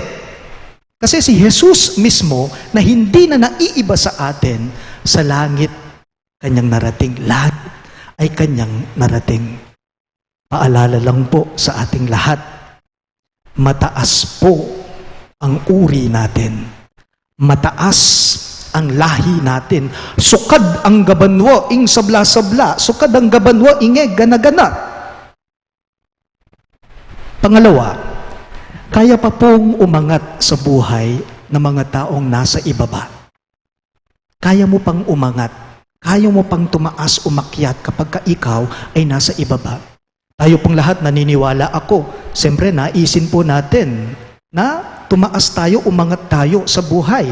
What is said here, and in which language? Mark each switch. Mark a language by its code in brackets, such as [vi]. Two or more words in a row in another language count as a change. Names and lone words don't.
[tl] Kasi si Jesus mismo na hindi na naiiba sa atin, sa langit kanyang narating. Langit ay kanyang narating. Paalala lang po sa ating lahat, mataas po ang uri natin. Mataas ang lahi natin. Sukad ang gabanwa, ing sabla-sabla. Sukad ang gabanwa, inge gana-gana. Pangalawa, kaya pa pong umangat sa buhay ng mga taong nasa ibaba. Kaya mo pang umangat. Kaya mo pang tumaas, umakyat kapag ka ikaw ay nasa ibaba. Tayo pong lahat naniniwala ako. Siyempre, naisin po natin na tumaas tayo, umangat tayo sa buhay.